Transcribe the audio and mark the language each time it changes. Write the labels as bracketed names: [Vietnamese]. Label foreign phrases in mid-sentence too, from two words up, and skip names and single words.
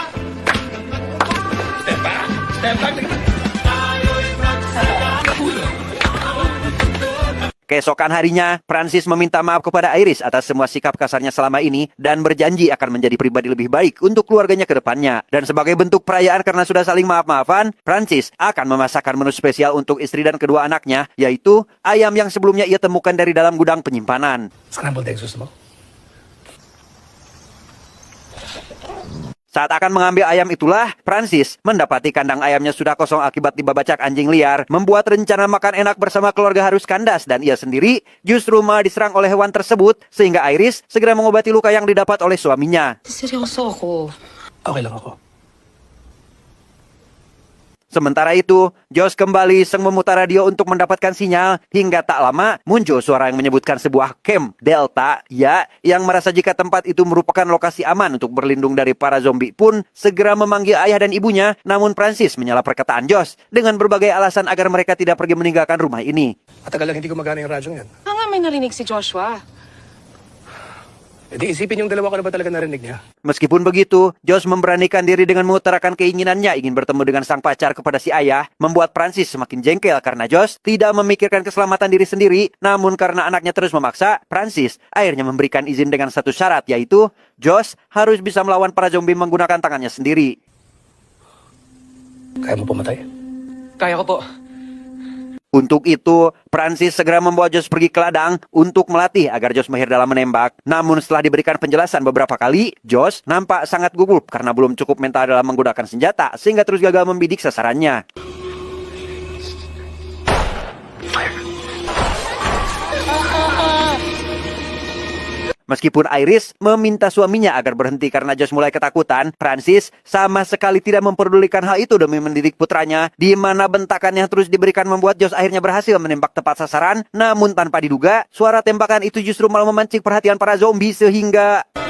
[Indonesian] Keesokan harinya, Francis meminta maaf kepada Iris atas semua sikap kasarnya selama ini dan berjanji akan menjadi pribadi lebih baik untuk keluarganya ke depannya. Dan sebagai bentuk perayaan karena sudah saling maaf-maafan, Francis akan memasakkan menu spesial untuk istri dan kedua anaknya, yaitu ayam yang sebelumnya ia temukan dari dalam gudang penyimpanan. [English] Scrambled eggs [Filipino] gusto mo? [Indonesian] Saat akan mengambil ayam itulah, Francis mendapati kandang ayamnya sudah kosong akibat dibabacak anjing liar, membuat rencana makan enak bersama keluarga harus kandas dan ia sendiri justru malah diserang oleh hewan tersebut, sehingga Iris segera mengobati luka yang didapat oleh suaminya. [Filipino] Seryoso ako. Okay lang ako. [Indonesian] Sementara itu, Josh kembali iseng memutar radio untuk mendapatkan sinyal, hingga tak lama muncul suara yang menyebutkan sebuah camp Delta, ya, yang merasa jika tempat itu merupakan lokasi aman untuk berlindung dari para zombie pun segera memanggil ayah dan ibunya, namun Francis menyela perkataan Josh dengan berbagai alasan agar mereka tidak pergi meninggalkan rumah ini. [Filipino] Matagal lang hindi gumagana yung radyong yan. Nga may narinig si Joshua. E di isipin yung dalawa ko na ba talaga narinig niya? [Indonesian] Meskipun begitu, Josh memberanikan diri dengan mengutarakan keinginannya ingin bertemu dengan sang pacar kepada si ayah, membuat Francis semakin jengkel karena Josh tidak memikirkan keselamatan diri sendiri, namun karena anaknya terus memaksa, Francis akhirnya memberikan izin dengan satu syarat, yaitu Josh harus bisa melawan para zombie menggunakan tangannya sendiri. [Filipino] Kaya mo pumatay? Kaya ko po. [Indonesian] Untuk itu, Francis segera membawa Josh pergi ke ladang untuk melatih agar Josh mahir dalam menembak. Namun setelah diberikan penjelasan beberapa kali, Josh nampak sangat gugup karena belum cukup mental dalam menggunakan senjata, sehingga terus gagal membidik sasarannya. Meskipun Iris meminta suaminya agar berhenti karena Josh mulai ketakutan, Francis sama sekali tidak memperdulikan hal itu demi mendidik putranya, di mana bentakan yang terus diberikan membuat Josh akhirnya berhasil menembak tepat sasaran, namun tanpa diduga, suara tembakan itu justru malah memancing perhatian para zombie sehingga...